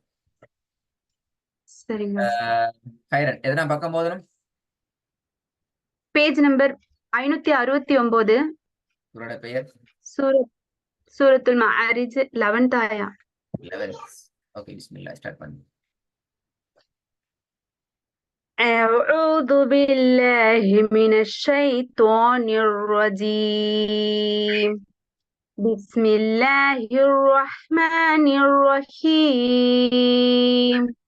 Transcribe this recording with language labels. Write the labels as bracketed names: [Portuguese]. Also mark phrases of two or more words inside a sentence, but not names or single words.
[Tamil] சரிங்க. ஹைரன் எதனா பக்கம் போதணும்? [English] page number 569. [Tamil] இவரோட பெயர் சூரத்துல் மஆரிஜ் 11th ஆயா. 11. ஓகே, பிஸ்மில்லாஹ் ஸ்டார்ட் பண்ணு. [Arabic] أعوذ بالله من الشيطان الرجيم. بسم الله الرحمن الرحيم.